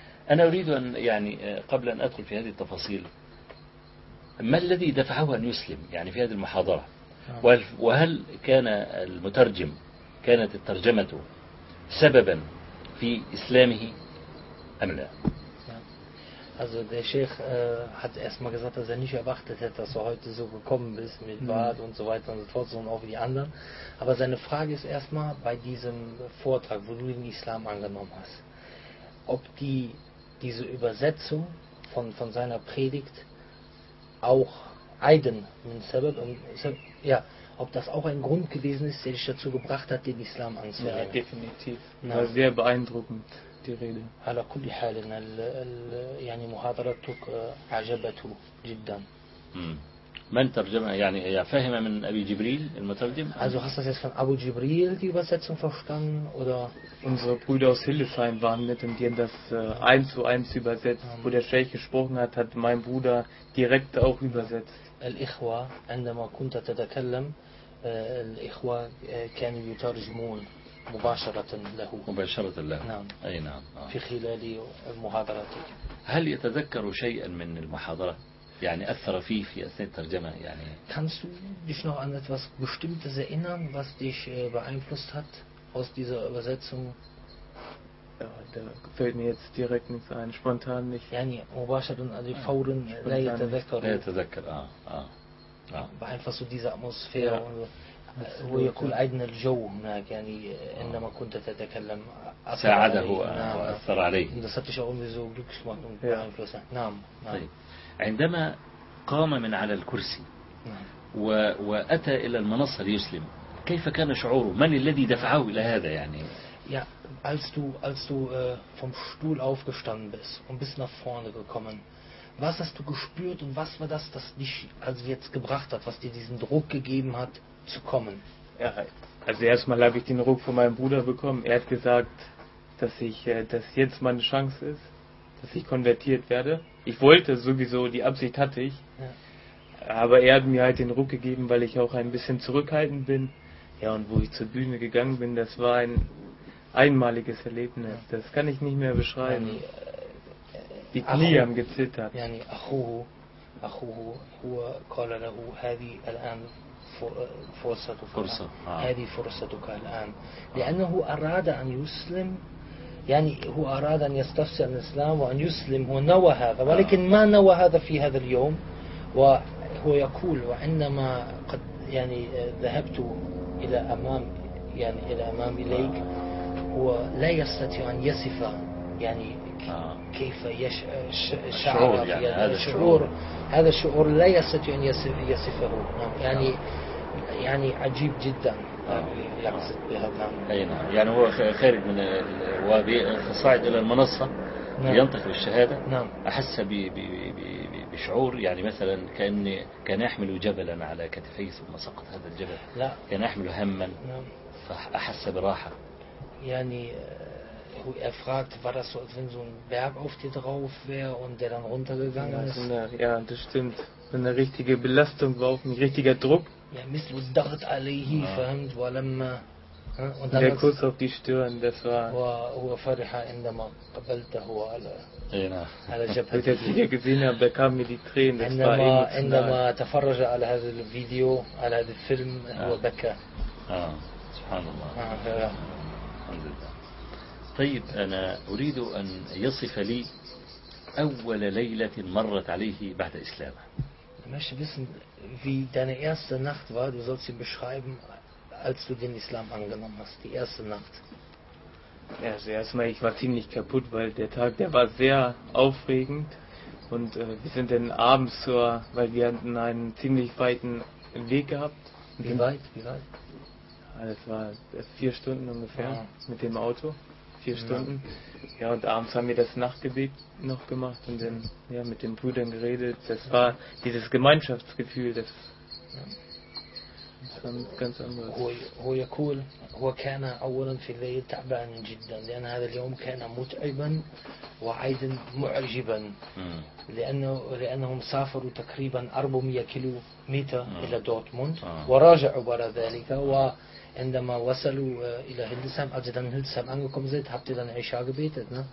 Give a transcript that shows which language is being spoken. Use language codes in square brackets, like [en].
[ar] أنا أريد أن يعني قبل أن أدخل في هذه التفاصيل، ما الذي دفعه أن يسلم يعني في هذه المحاضرة؟ وهل كان المترجم، كانت الترجمة سببا في إسلامه أم لا؟ [de] Also der Sheikh hat erstmal gesagt, dass er nicht erwartet hätte, dass du heute so gekommen bist mit Bart und so weiter und so fort, sondern auch wie die anderen. Aber seine Frage ist erstmal bei diesem Vortrag, wo du den Islam angenommen hast, ob diese Übersetzung von seiner Predigt auch Aiden min Sabat, ja, ob das auch ein Grund gewesen ist, der dich dazu gebracht hat, den Islam anzunehmen. Ja, definitiv. Na. War sehr beeindruckend. [ar] على كل حال ان يعني محاضرتك اعجبته جدا. من ترجمه يعني هي فاهمه من ابي جبريل المترجم؟ [de] Also hast du jetzt von Abu Jibril die Übersetzung verstanden oder unsere Brüder aus Hildesheim waren nett und die haben das 1:1 übersetzt, wo der Sheikh gesprochen hat, hat mein Bruder direkt auch übersetzt. [ar] الاخوه عندما كنت تتكلم الاخوه كانوا يترجمون مباشرة له. مباشرة له. نعم. أي نعم. في خلال محاضرتك. هل يتذكر شيئا من المحاضرة؟ يعني أثر فيه في أثناء الترجمة يعني. [de] Kannst du dich noch an etwas Bestimmtes erinnern, was dich beeinflusst hat aus dieser Übersetzung? Da fällt mir jetzt direkt nichts ein, spontan nicht. [ar] يعني مباشرة also فورا لا يتذكر. لا يتذكر. [de] Beeinflusst du diese Atmosphäre und so. [ar] هو يقول عيدنا الجو هناك يعني عندما كنت تتكلم ساعده وأثر عليه. نعم. نعم. طيب. عندما قام من على الكرسي وأتى إلى المنصة ليسلم، كيف كان شعوره؟ من الذي دفعه إلى هذا يعني؟ [de] Ja, als du vom Stuhl aufgestanden bist und bist nach vorne gekommen, was hast du gespürt und was war das, das dich also jetzt gebracht hat, was dir diesen Druck gegeben hat? Zu kommen. Ja, also erstmal habe ich den Ruck von meinem Bruder bekommen. Er hat gesagt, dass ich, dass jetzt meine Chance ist, dass ich konvertiert werde. Ich wollte sowieso, die Absicht hatte ich. Ja. Aber er hat mir halt den Ruck gegeben, weil ich auch ein bisschen zurückhaltend bin. Ja, und wo ich zur Bühne gegangen bin, das war ein einmaliges Erlebnis. Ja. Das kann ich nicht mehr beschreiben. Ja, die Knie haben gezittert. [ar] Ja, فرصتك هذه فرصتك الآن لأنه أراد أن يسلم يعني هو أراد أن يستفسر الإسلام وأن يسلم هو نوى هذا ولكن ما نوى هذا في هذا اليوم وهو يقول وعندما قد يعني ذهبت إلى أمام يعني إلى أمام إليك هو لا يستطيع أن يصف يعني كيف يشعر الشعور يعني هذا الشعور لا يستطيع أن يصفه يعني يعني عجيب جدا يعني يعني هو خارج من وصعد الى المنصه ينطق بالشهاده احس بشعور يعني مثلا كاني كان احمل جبلا على كتفي ثم سقط هذا الجبل لا كان احمل هما فاحس براحه يعني هو فرغت [de] war das so als wenn so ein Berg auf dir drauf wäre und der dann runtergegangen ist ja das stimmt eine richtige belastung war auf ein richtiger druck [ar] Ja, مثل الضغط عليه فهمت ولما [de] und dann der Kuss auf die Stirn das war [ar] هو فرح عندما قبلته على على جبهتي [de] gesehen habe bekam mir die Tränen das [ar] عندما [de] war [ar] عندما تفرج على هذا الفيديو على هذا الفيلم هو بكى سبحان الله طيب انا اريد ان يصف لي اول ليله مرت عليه بعد اسلامه [de] مش wissen wie deine erste Nacht war, du sollst sie beschreiben, als du den Islam angenommen hast, die erste Nacht. Ja, also erstmal, ich war ziemlich kaputt, weil der Tag, der war sehr aufregend und wir sind dann abends zur, weil wir hatten einen ziemlich weiten Weg gehabt. Wie weit? Das war 4 Stunden ungefähr mit dem Auto, 4 Stunden. Ja, und abends haben wir das Nachtgebet noch gemacht und dann ja, mit den Brüdern geredet. Das war dieses Gemeinschaftsgefühl, das ganz anders. [ar] هو يقول هو كان أولا في الليل تعبان جدا لأن هذا اليوم كان متعبا وأيضا معجبا لأنهم سافروا تقريبا 400 كيلو متر إلى دورتموند وراجعوا بعد ذلك وعندما وصلوا إلى هيلدسهام أجد أن هيلدسهام أنكم زيت حبتي لنا عشاء قبيتت